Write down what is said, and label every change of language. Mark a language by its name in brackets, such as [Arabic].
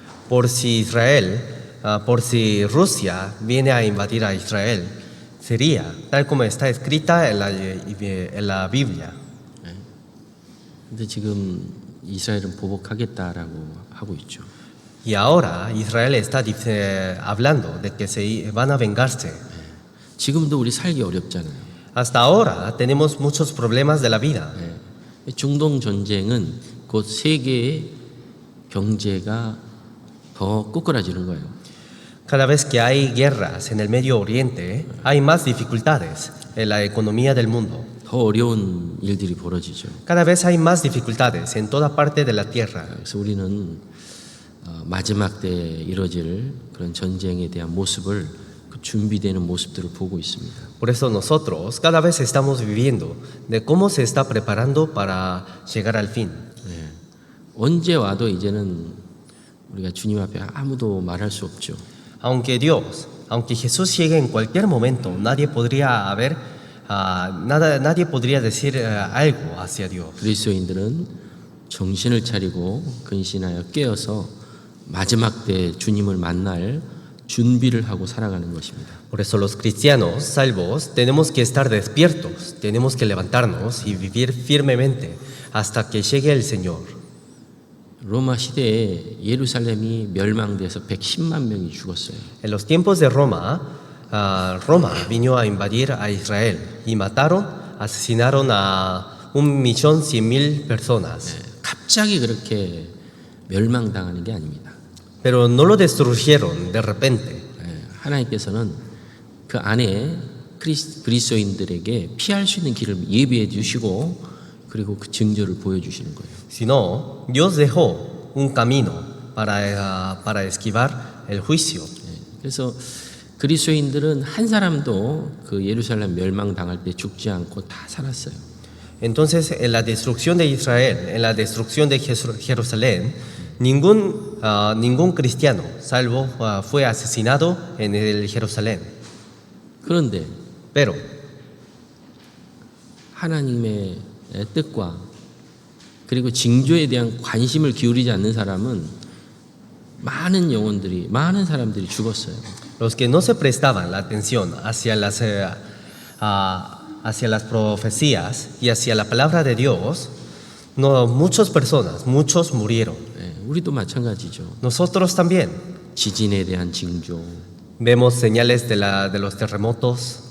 [Spanish] Por si Rusia viene a invadir a Israel, sería tal como está escrita en la Biblia. [Korean] 근데 지금 이스라엘은 보복하겠다라고 하고 있죠. [Spanish] Y ahora Israel está hablando de que se van a vengarse. [Korean] 지금도 우리 살기 어렵잖아요. [Spanish] Hasta ahora tenemos muchos problemas de la vida. [Korean] 중동 전쟁은 곧 세계의 경제가 더 꾸꾸라지는 거예요. [Spanish] Cada vez que hay guerras en el Medio Oriente, hay más dificultades en la economía del mundo. [Korean] 더 어려운 일들이 벌어지죠. [Spanish] Cada vez hay más dificultades en toda parte de la tierra. [Korean] 그래서 우리는 마지막 때 이뤄질 그런 전쟁에 대한 모습을 그 준비되는 모습들을 보고 있습니다. [Spanish] Por eso nosotros cada vez estamos viviendo de cómo se está preparando para llegar al fin. [Korean] 언제 와도 이제는 우리가 주님 앞에 아무도 말할 수 없죠. [Spanish] Aunque Jesús llegue en cualquier momento, nadie podría decir algo hacia Dios. [Korean] 그리스도인들은 정신을 차리고 근신하여 깨어서 마지막 때 주님을 만날 준비를 하고 살아가는 것입니다. [Spanish] Por eso los cristianos salvos tenemos que estar despiertos, tenemos que levantarnos y vivir firmemente hasta que llegue el Señor. [Korean] 로마 시대에 예루살렘이 멸망돼서 110만 명이 죽었어요. [Spanish] En los tiempos de Roma vino a invadir a Israel y asesinaron a 1.100.000 personas. [Korean] 갑자기 그렇게 멸망당하는 게 아닙니다. [Spanish] Pero no lo destruyeron de repente. [Korean] 하나님께서는 그 안에 그리스도인들에게 피할 수 있는 길을 예비해 주시고 그리고 그 징조를 보여주시는 거예요. [Spanish] Sino, Dios dejó un camino para esquivar el juicio. [Korean] 그래서 그리스도인들은 한 사람도 그 예루살렘 멸망당할 때 죽지 않고 다 살았어요. [Spanish] Entonces, en la destrucción de Israel, en la destrucción de Jerusalén, ningún cristiano salvo fue asesinado en el Jerusalén. [Korean] 그런데 [Spanish] Pero [Korean] 하나님의 뜻과 그리고 징조에 대한 관심을 기울이지 않는 사람은 많은 사람들이 죽었어요. [Spanish] los que no se prestaban la atención hacia las profecías y hacia la palabra de Dios, muchos murieron. [Korean] 예, 우리도 마찬가지죠. [Spanish] Nosotros también [Korean] 지진에 대한 징조, [Spanish] vemos señales de los terremotos,